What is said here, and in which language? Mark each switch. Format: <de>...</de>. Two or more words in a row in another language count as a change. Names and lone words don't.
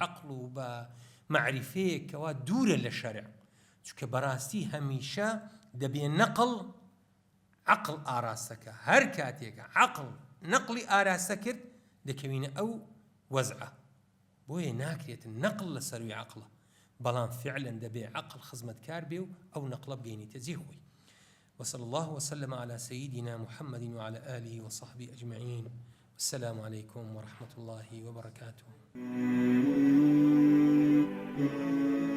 <ckb>عەقڵ و بە معرفەیەک کەوا دوورە لە شەرع چونکە بەڕاستی هەمیشە دەبێ نەقڵ عەقڵ ئاراستەکە هەر کاتێکە عەقڵ نەقڵی ئاراستە کرد دەکەوینە ئەو وەزعە بۆیە ناکرێتن نەقڵ لە سەروی عەقڵە بەڵام فعلا دەبێ عەقڵ خزمەتکار بێ و ئەو نەقڵە بگەینیتە جێ خۆی</ckb> <ar>وصلى الله وسلم على سيدنا محمد وعلى آله وصحبه أجمعين السلام عليكم ورحمة الله وبركاته</ar>